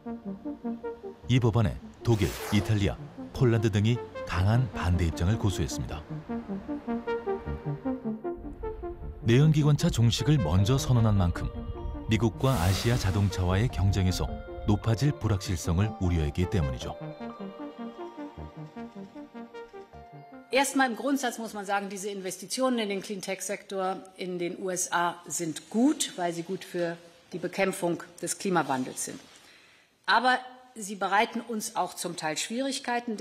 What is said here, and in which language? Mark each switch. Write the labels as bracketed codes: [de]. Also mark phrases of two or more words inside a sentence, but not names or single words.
[ko] 이 법안에 독일, 이탈리아, 폴란드 등이 강한 반대 입장을 고수했습니다. 내연기관차 종식을 먼저 선언한 만큼 미국과 아시아 자동차와의 경쟁에서 높아질 불확실성을 우려했기 때문이죠. [de] Erstmal im Grundsatz muss man sagen, diese Investitionen in den Cleantech-Sektor in den USA sind gut, weil sie gut für die Bekämpfung des Klimawandels sind. Aber sie bereiten uns auch zum Teil Schwierigkeiten.